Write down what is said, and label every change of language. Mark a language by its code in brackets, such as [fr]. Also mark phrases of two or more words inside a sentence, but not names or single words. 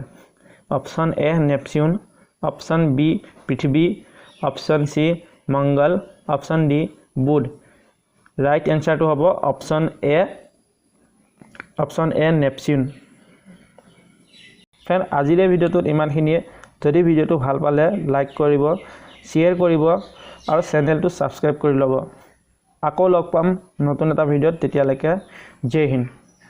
[en] Option A Neptune, option B Prithvi, option C Mangal, option D Budh. right answer [hi] तो हम [en] option A Neptune. [as] ফ্ৰেণ্ড আজিৰে ভিডিঅ' ইমানখিনিয়েই। যদি ভিডিওটো ভাল পালে লাইক কৰিব, শ্বেয়াৰ কৰিব আৰু চেনেলটো সাবস্ক্ৰাইব কৰি ল'ব। আকৌ লগ পাম নতুন এটা ভিডিঅ'ত, তেতিয়ালৈকে জয় হিন্দ।